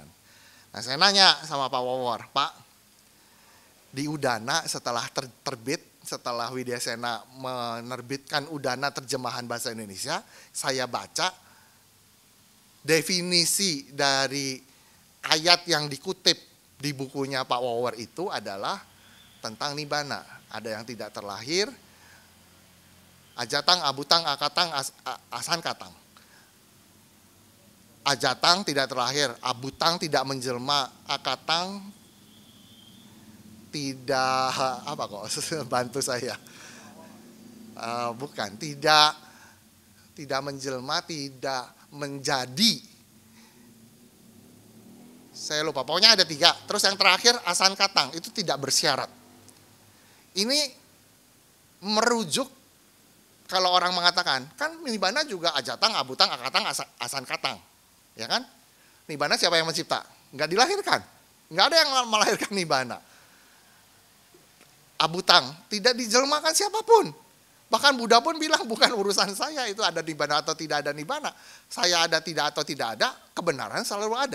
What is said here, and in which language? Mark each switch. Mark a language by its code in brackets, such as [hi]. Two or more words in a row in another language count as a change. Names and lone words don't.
[id] Nah saya nanya sama Pak Wawor, Pak, di Udana setelah terbit, setelah Widyasena menerbitkan Udana terjemahan bahasa Indonesia, saya baca definisi dari ayat yang dikutip di bukunya Pak Wawor itu adalah tentang nibbana. Ada yang tidak terlahir, [pi] ajatang, abutang, akatang, asan katang. [id] Ajatang tidak terlahir, abutang tidak menjelma, akatang tidak bantu saya. Bukan, tidak menjelma, tidak menjadi. Saya lupa, pokoknya ada 3. Terus yang terakhir asan katang, itu tidak bersyarat. Ini merujuk kalau orang mengatakan, kan nibbana juga [pi] ajatang, abutang, akatang, asan katang. [id] Ya kan? Nibbana siapa yang mencipta? Enggak dilahirkan. Enggak ada yang melahirkan nibbana. Abutang tidak dijelmakan siapapun. Bahkan Buddha pun bilang bukan urusan saya itu ada nibbana atau tidak ada nibbana. Saya ada tidak atau tidak ada, kebenaran selalu ada.